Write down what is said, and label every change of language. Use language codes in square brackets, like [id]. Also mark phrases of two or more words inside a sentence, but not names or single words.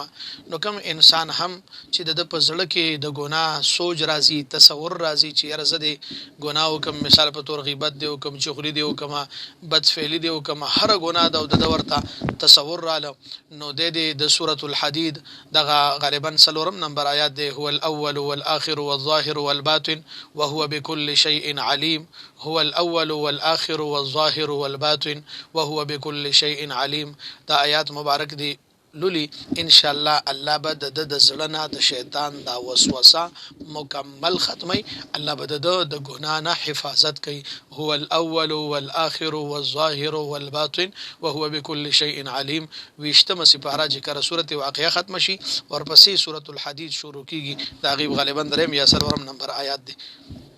[ps] نو کوم انسان هم چې د په زړه کې د ګناه سوچ راځي تصور راځي چې یاره زه د ګناه کوم مثال په تور غیبت دی او کوم چغلی دی او کوم بد فعلی دی او کوم هر ګناه د ورته تصور رااله نو د سوره الحديد دغه غالبا سلورم نمبر آیات دی [ar] هو الاول والآخر والظاهر والباطن وهو بكل شيء عليم. هو الاول والآخر والظاهر والباطن وهو بكل شيء عليم. [ps] دا آیات مبارک دی لولي [ar] ان شاء الله [ps] الله به د زړه د شیطان دا وسوسه مکمل ختمي. الله به د ګناه نه حفاظت کوي. [ar] هو الاول والآخر والظاهر والباطن وهو بكل شيء عليم. [ps] وشتمه سپاره ذکر سوره واقعه ختم شي ورپسې سوره الحديد شروع کیږي. دا غیب غالبا دریم یا سلورم نمبر آیات دی.